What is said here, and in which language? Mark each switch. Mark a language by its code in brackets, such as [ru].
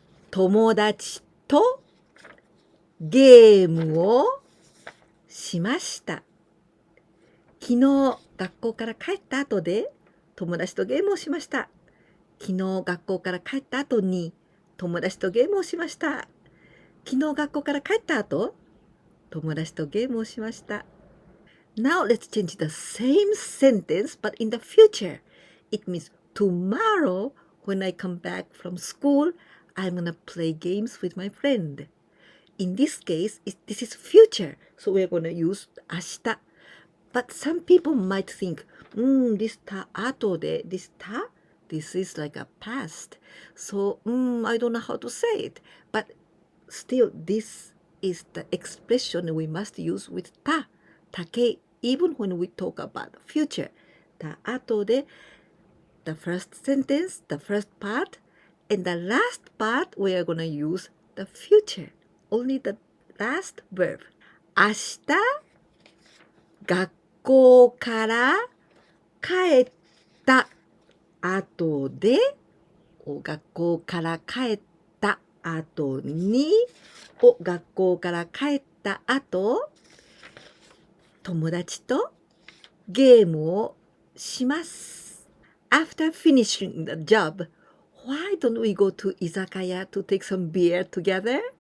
[ja] 友達とゲームをしました昨日学校から帰った後で友達とゲームをしました昨日学校から帰った後に友達とゲームをしました昨日学校から帰った後友達とゲームをしました [en] Now let's change the same sentence but in the future. It means tomorrow when I come back from school, I'm gonna play games with my friend. In this case, this is future, so we're gonna use 明日 But some people might think, this た後で this is like a past. So, I don't know how to say it. But still, this is the expression we must use with た take even when we talk about the future. た後で the first sentence, the first part, and the last part we are going to use the future. Only the last verb. [ja] 明日学校から帰った後で学校から帰った後に学校から帰った後友達とゲームをします [en] After finishing the job, why don't we go to 居酒屋 to take some beer together?